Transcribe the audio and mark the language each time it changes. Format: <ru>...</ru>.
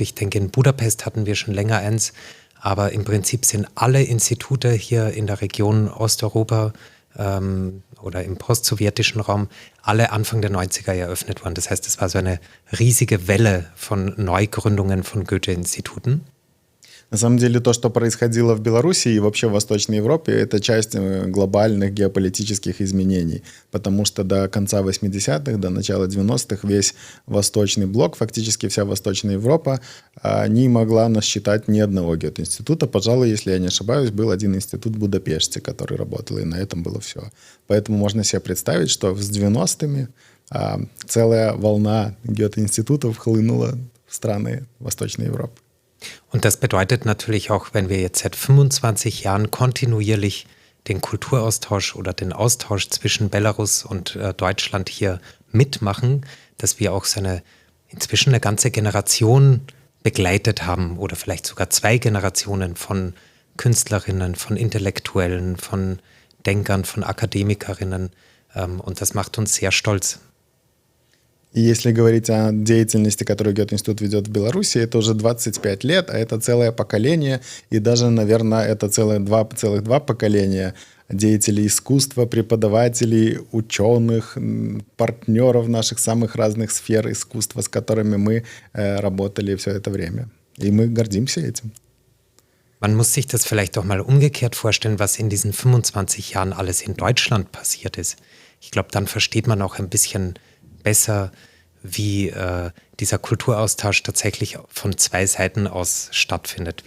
<de>Ich denke, in Budapest hatten wir schon länger eins, aber im Prinzip sind alle Institute hier in der Region Osteuropa oder im postsowjetischen Raum alle Anfang der 90er eröffnet worden. Das heißt, es war so eine riesige Welle von Neugründungen von Goethe-Instituten.</de> <ru>На самом деле то, что происходило в Беларуси и вообще в Восточной Европе, это часть глобальных геополитических изменений, потому что до конца 80-х, до начала 90-х весь Восточный блок, фактически вся Восточная Европа, не могла насчитать ни одного геоинститута. Пожалуй, если я не ошибаюсь, был один институт в Будапеште, который работал, и на этом было все. Поэтому можно себе представить, что с 90-ми целая волна геоинститутов хлынула в страны Восточной Европы.</ru> <de>Und das bedeutet natürlich auch, wenn wir jetzt seit 25 Jahren kontinuierlich den Kulturaustausch oder den Austausch zwischen Belarus und Deutschland hier mitmachen, dass wir auch inzwischen eine ganze Generation begleitet haben oder vielleicht sogar 2 Generationen von Künstlerinnen, von Intellektuellen, von Denkern, von Akademikerinnen. Und das macht uns sehr stolz.</de> <ru>И если говорить о деятельности, которую Гёте-институт ведет в Беларуси, это уже 25 лет, а это целое поколение, и даже, наверное, это целых два поколения деятелей искусства, преподавателей, ученых, партнеров наших самых разных сфер искусства, с которыми мы работали все это время. И мы гордимся этим.</ru> <de>Man muss sich das vielleicht auch mal umgekehrt vorstellen, was in diesen 25 Jahren alles in Deutschland passiert ist. Ich glaube, dann versteht man auch ein bisschen besser, wie dieser Kulturaustausch tatsächlich von 2 Seiten aus stattfindet.</de>